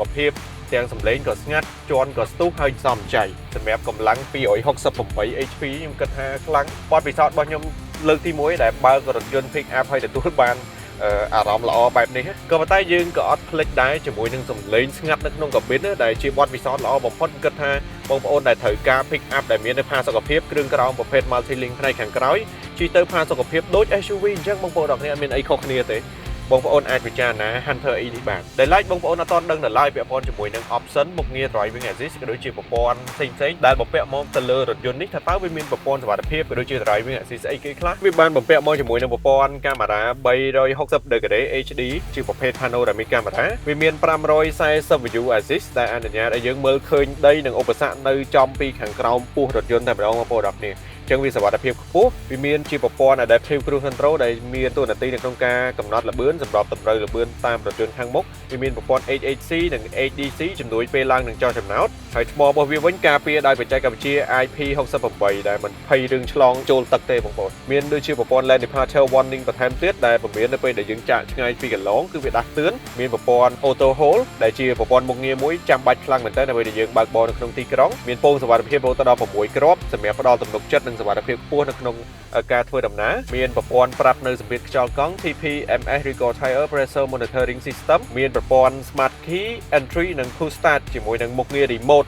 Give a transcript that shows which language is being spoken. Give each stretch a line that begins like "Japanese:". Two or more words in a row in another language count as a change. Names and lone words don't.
Khmer: ភាពទាំងសំឡេងក៏ស្ងាត់ជាន់ក៏ស្ទុះហើយសមចៃសម្រាប់កម្លាំង268 HP ខ្ញុំគិតថាខ្លាំងបទពិសោធន៍របស់ខ្ញុំលើកទី1ដែលបើករថយន្ត
English: pick up
Khmer: ហើយទទួលបានអារម្មណ៍ល្អបែបនេះក៏ប៉ុន្តែយើងក៏អត់ភ្លេចដែរជាមួយនឹងសំឡេងស្ងាត់នៅក្នុងកាប៊ីនដែលជាបទពិសោធន៍ល្អបំផុតគិតថាបងប្អូនដែលត្រូវការ
English: pick up
Khmer: ដែលមានផាសុកភាពគ្រឿងក្រោមប្រភេទ
English: multi link
Khmer: ផ្នែកខាងក្រោយជិះទៅផាសុកភាពដូច SUV អញ្ចឹងបងប្អូនអរគ្នាអត់មានអីខុសគ្នាទេ បងប្អូនអាចពិចារណា Hunter E នេះបានដែល like បងប្អូនអត់ទាន់ដឹងដល់ឡើយពាក់ព័ន្ធជាមួយនឹង option មុខងារ
English: driving assist
Khmer: ក៏ដូចជាប្រព័ន្ធផ្សេងៗដែលបំពាក់មកទៅលើរថយន្តនេះថាតើវាមានប្រព័ន្ធសុវត្ថិភាពក៏ដូចជា
English: driving assist
Khmer: អីគេខ្លះវាបានបំពាក់មកជាមួយនឹងប្រព័ន្ធកាមេរ៉ា360
English: degree HD
Khmer: ជាប្រភេទ
English: panoramic camera
Khmer: វាមាន540
English: view assist
Khmer: ដែលអនុញ្ញាតឲ្យយើងមើលឃើញដីនិងឧបសគ្គនៅចំពីខាងក្រោមពោះ រថយន្តតែម្ដងបងប្អូនអរគ្នាចឹងវាសុវត្ថិភាពខ្ពស់វាមានជាប្រព័ន្ធ
English: adaptive cruise control
Khmer: ដែលមានតួនាទីនៅក្នុងការកំណត់ល្បឿនសម្រាប់តម្រូវល្បឿនតាមរថយន្តខាងមុខវាមានប្រព័ន្ធ HHC និង HDC ជំនួយពេលឡើងនិងចុះចំណោតហើយថ្មរបស់វាវិញការពារដោយបច្ចេកវិទ្យា IP68 ដែលមិនភ័យរឿងឆ្លងចូលទឹកទេបងប្អូនមានដូច ជាប្រព័ន្ធ
English: lane departure warning
Khmer: បន្ថែមទៀតដែលពំរាននៅពេលដែលយើងចាកឆ្ងាយពីកន្លងគឺវាដាស់តឿនមានប្រព័ន្ធ
English: auto hold
Khmer: ដែលជាប្រព័ន្ធមុខងារមួយចាំបាច់ខ្លាំងមែនទែនដើម្បីដែលយើងបើកបរនៅក្នុងទីក្រុងមានពងសុវត្ថិភាពរហូតដល់6គ្រាប់ សម្រាប់ផ្ដល់ទំនុកចិត្តនិងសុវត្ថិភាពខ្ពស់នៅក្នុងការធ្វើដំណើរមានប្រព័ន្ធប្រាប់នៅសម្ពាធខ្យល់កង់
English: TPMS Record Tire Pressure Monitoring System
Khmer: មានប្រព័ន្ធ
English: Smart Key Entry
Khmer: និង
English: Push Start
Khmer: ជាមួយនឹងមុខងារ Remote